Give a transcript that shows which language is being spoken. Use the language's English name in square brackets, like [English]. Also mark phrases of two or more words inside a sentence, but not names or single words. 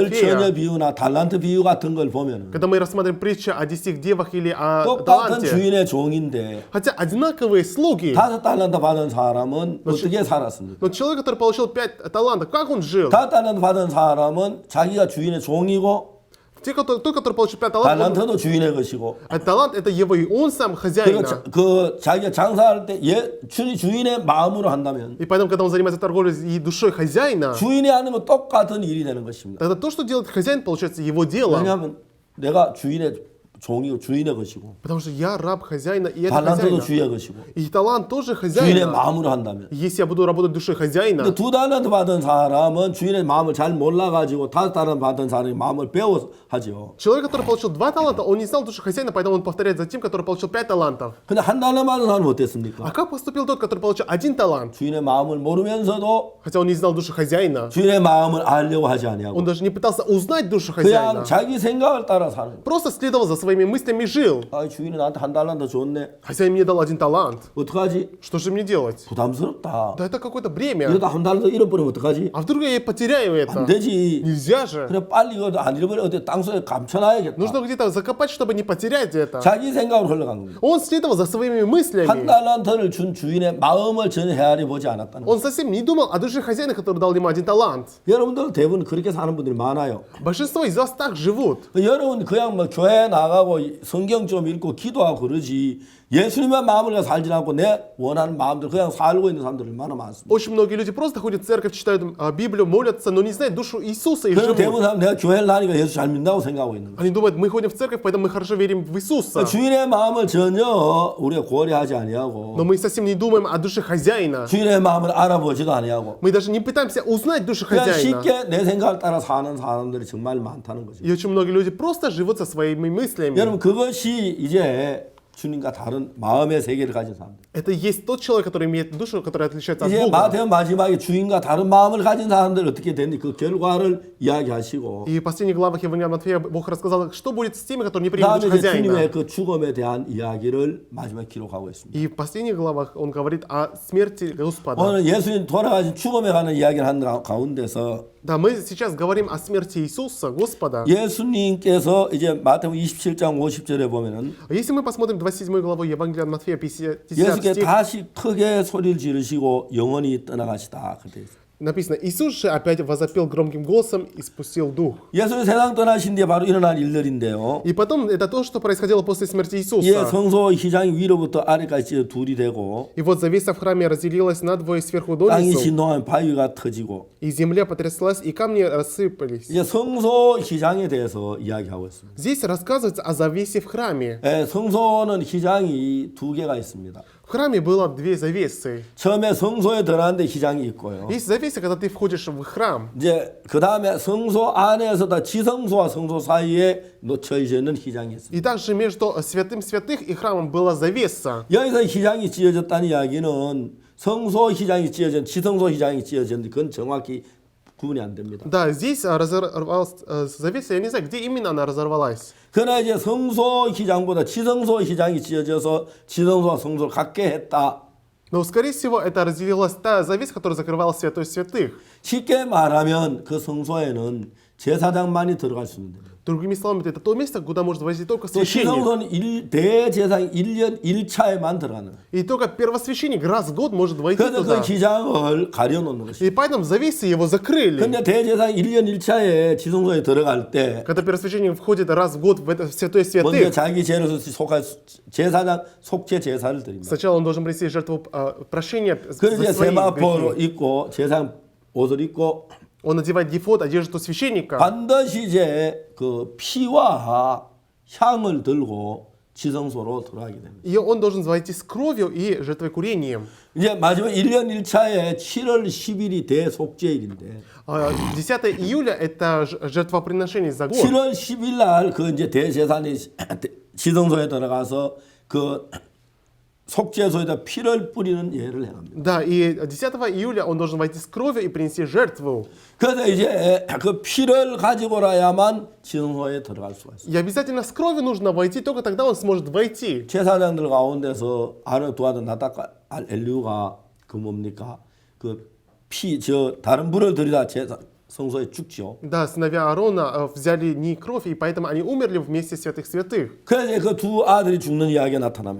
[Korean] 열처녀 [Russian] Матфея. [Korean] 비유나 달란트 비유 같은 걸 보면 [Russian] Когда мы рассматриваем притчу о 10 девах или о [Korean] 똑같은 [Russian] таланте. [Korean] 주인의 종인데 [Russian] Хотя одинаковые слуги. [Korean] 5달란트 받은 사람은 어떻게 살았습니까? [Russian] Но человек, который получил 5 талантов, как он жил? [Korean] 5달란트 받은 사람은 자기가 주인의 종이고 [Russian] Тот, который получил 5 талантов, [Korean] 달란트도 주인의 것이고 [Russian] а талант это его, и он сам хозяин. [Korean] 그 자기가 장사할 때 주인의 마음으로 한다면 [Russian] И поэтому, когда он занимается торговлей и душой хозяина, [Korean] 주인이 하는 건 똑같은 일이 되는 것입니다. [Russian] тогда то, что делает хозяин, получается его дело. [Korean] 왜냐하면 내가 주인의 종이고 주인의 것이고 [Russian] Потому что я раб хозяина, и это [Korean] 달란트도 [Russian] хозяина. [Korean] 주인의 것이고 [Russian] И талант тоже [Korean] 주인의 [Russian] хозяина. [Korean] 마음으로 한다면 [Russian] Если я буду работать душой хозяина, [Korean] 근데 2달란트 받은 사람은 주인의 마음을 잘 몰라가지고 5달란트 받은 사람의 마음을 배워서 하죠. [Russian] человек, который получил 2 таланта, он не знал душу хозяина, поэтому он повторяет за тем, который получил 5 талантов. [Korean] 근데 1달란트 받은 사람은 [Russian] А [Korean] 어땠습니까? [Russian] как поступил тот, который получил 1 талант? [Korean] 주인의 마음을 모르면서도 [Russian] Хотя он не знал душу хозяина. [Korean] 주인의 마음을 알려고 하지 아니하고 [Russian] Он даже не пытался узнать душу [Korean] 그냥 [Russian] хозяина. [Korean] 자기 생각을 따라 사는 거예요. [Russian] Просто следовал за своими мыслями жил. [Korean] 아, 주인이 나한테 한 달란트 줬네. [Russian] Хозяин мне дал 1 талант. [Korean] 어떡하지? [Russian] Что же мне делать? [Korean] 부담스럽다. [Russian] Да это какое-то бремя. [Korean] 이러다 한 달란트 잃어버리면 어떡하지? [Russian] А вдруг я потеряю [Korean] 안 [Russian] это? [Korean] 되지. [Russian] Нельзя же. [Korean] 그래 빨리 이거 안 잃어버려 어디 땅속에 감춰놔야겠다. [Russian] Нужно где-то закопать, чтобы не потерять это. [Korean] 자기 생각으로 흘러간 겁니다. [Russian] Он следовал за своими [Korean] 한 [Russian] мыслями. [Korean] 달란트를 준 주인의 마음을 전혀 헤아려 보지 않았다는 거예요. [Russian] Он совсем не думал о душе хозяина, который дал ему 1 талант. [Korean] 여러분들 대부분 그렇게 사는 분들이 많아요. [Russian] Большинство из вас так живут. [Korean] 여러분 그냥 뭐 교회 나가고 성경 좀 읽고 기도하고 그러지 예수님의 마음을 가지고 살지 않고 내 원하는 마음대로 그냥 살고 있는 사람들 얼마나 많습니다. [Russian] Очень многие люди просто ходят в церковь, читают Библию, молятся, но не знают душу Иисуса и [Korean] 그래서 대부분 [Russian] живут. [Korean] 사람 내가 교회를 나니까 예수 잘 믿는다고 생각하고 있는 거예요. [Russian] Они думают, мы ходим в церковь, поэтому мы хорошо верим в Иисуса. [Korean] 주인의 마음을 전혀 우리가 고려하지 아니하고 [Russian] Но мы совсем не думаем о душе хозяина. [Korean] 주인의 마음을 알아보지도 아니하고 [Russian] Мы даже не пытаемся узнать душу [Korean] 그냥 [Russian] хозяина. [Korean] 쉽게 내 생각을 따라 사는 사람들이 정말 많다는 거죠. [Russian] И очень многие люди просто живут со своими мыслями. [Korean] 여러분 그것이 이제 주님과 다른 마음의 세계를 가진 사람들. [Russian] Это есть тот человек, который имеет душу, которая отличается от [Korean] 이제 [Russian] Бога. [Korean] 마태오 마지막에 주인과 다른 마음을 가진 사람들 어떻게 됐니? 그 결과를 이야기하시고 [Russian] И в последних главах Евангелия Матфея Бог рассказал, что будет с теми, которые не примут [Korean] 그다음에 [Russian] душу [Korean] 이제 주님의 [Russian] хозяина. [Korean] 그 죽음에 대한 이야기를 마지막에 기록하고 있습니다. [Russian] И в последних главах он говорит о смерти Господа. [Korean] 오늘 예수님 돌아가신 죽음에 관한 이야기를 하는 가운데서 [Russian] Да, мы сейчас говорим о смерти Иисуса, Господа. [Korean] 예수님께서 이제 마태복음 27장 50절에 보면은 [Russian] Если мы посмотрим 27 главу Евангелия от Матфея, 50 [Korean] 예수께 [Russian] стих, [Korean] 다시 크게 소리를 지르시고 영원히 떠나가시다. 그때 [Russian] написано, Иисус же опять возопил громким голосом и спустил дух. [Korean] 예수님 세상 떠나신 뒤에 바로 일어난 일들인데요. [Russian] И потом, это то, что происходило после смерти [Korean] 예, [Russian] Иисуса. [Korean] 성소 휘장이 위로부터 아래까지 둘이 되고 [Russian] И вот завеса в храме разделилась надвое сверху [Korean] 땅이 [Russian] донизу, [Korean] 진동하면 바위가 터지고 [Russian] и земля потряслась, и камни рассыпались. [Korean] 이제 성소 휘장에 대해서 이야기하고 있습니다. [Russian] Здесь рассказывается о завесе в храме. [Korean] 예, 성소는 휘장이 두 개가 있습니다. [Russian] В храме было 2 завесы. [Korean] 처음에 성소에 들어가는데 휘장이 있고요. [Russian] Есть завеса, когда ты входишь в храм. [Korean] 이제 그 다음에 성소 안에서 다 지성소와 성소 사이에 놓쳐 있는 휘장이 있습니다. [Russian] И также между святым святых и храмом была завеса. [Korean] 여기서 휘장이 찢어졌다는 이야기는 성소 휘장이 찢어진 지성소 휘장이 찢어졌는데 그건 정확히 구분이 안 됩니다. [Russian] Да, здесь разорвалась завеса, я не знаю, где именно она разорвалась. [Korean] 그러나 이제 성소 휘장보다 지성소 휘장이 찢어져서 지성소와 성소를 갖게 했다. [Russian] Но, скорее всего, это разделилась та завеса, которая закрывала святой святых. [Korean] 쉽게 말하면 그 성소에는 제사장만이 들어갈 수 있는 데입니다. [Russian] Другими словами, это то место, куда может войти только священник. [Korean] 지성소는 대제사장 1년 1차에만 들어가는 거예요. [Russian] И только первосвященник раз в год может войти [Korean] 그래서 그 [Russian] туда. [Korean] 휘장을 가려놓는 것이죠. [Russian] И поэтому завесы его закрыли. [Korean] 근데 대제사장 1년 1차에 지성소에 들어갈 때 [Russian] Когда первосвященник входит раз в год в это святое [Korean] 먼저 [Russian] святых, [Korean] 자기 죄를 속할 제사장 속죄 제사를 드립니다. [Russian] сначала он должен принести жертву прощения [Korean] 그래서 [Russian] за [Korean] 이제 [Russian] свои [Korean] 세마포로 [Russian] грехи. [Korean] 입고 제사장 옷을 입고 [Russian] Он надевает ефод, одежду священника. [Korean] 반드시 이제 그 피와 향을 들고 지성소로 들어가게 됩니다. [Russian] И он должен войти с кровью и жертвокурением. [Korean] 이제 마지막 1년 1차에 7월 10일이 대속죄일인데 [Russian] 10 июля это жертвоприношение за год. [Korean] 7월 10일 날 그 이제 대제사장이 지성소에 들어가서 그 속죄소에다 피를 뿌리는 예를 행합니다. [Russian] Да, и 10 июля он должен войти с кровью и принести жертву. [Korean] 그래서 이제 그 피를 가지고라야만 지성소에 들어갈 수가 있어요. [Russian] И обязательно с кровью нужно войти, только тогда он сможет войти. [Korean] 제사장들 가운데서 아는 도와준 나다카 엘리우가 그 뭡니까 그 피 저 다른 불을 들이다 제사 성소에 죽죠. [Russian] Да, сыновья Аарона взяли не кровь, и поэтому они умерли вместе святых святых. [Korean] 그래서 그 두 아들이 죽는 이야기가 на타납니다.